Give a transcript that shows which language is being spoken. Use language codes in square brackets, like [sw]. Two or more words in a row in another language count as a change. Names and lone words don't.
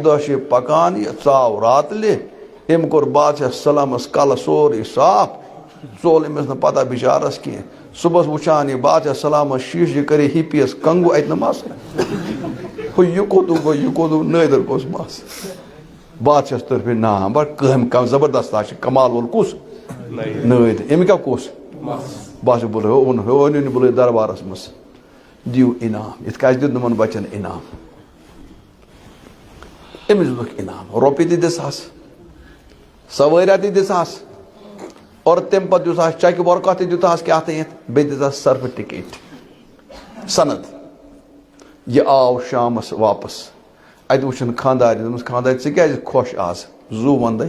[ks] دۄہ چھِ یہِ پَکان یہِ ژاو راتلہِ أمۍ کوٚر بادشاہ سلامَس کَلہٕ سورُے صاف ژوٚل أمِس نہٕ پتہ بِچارَس کینٛہہ صُبحس وٕچھان یہِ بادشاہ سلامَس شیٖشہٕ یہِ کَرے ہِپِیَس کنگوٗ اَتہِ نہٕ مَس ہُہ یہِ کوٚدُو گوٚو یہِ کوٚدُو نٲدٕر گوٚژھ مَس بادشاہَس طرفہٕ نا بَڑٕ کٲم زبردست آز چھِ کمال وول کُس نٲدۍ أمۍ کیٛاہ کُس بادشاہ بولے ہو أنِو نہٕ بُلٲیِتھ دربارَس منٛز دِیِو انعام یِتھ کٔنۍ اَسہِ دیُت یِمَن بَچَن انعام أمِس دِتُکھ انعام رۄپیہِ تہِ دِژہَس سوٲریہ تہِ دِژہَس اور تَمہِ پَتہٕ دِژہَس چَکہِ ورقہ تہِ دیُتہَس کیٛاہ تانٮ۪تھ بیٚیہِ دِژہَس سرٹِفکیٹ سند یہِ آو شامَس واپس اَتہِ وٕچھُن خانٛدارِ دوٚپمَس خانٛدارِ ژٕ کیٛازِ خۄش آز زُو وَندَے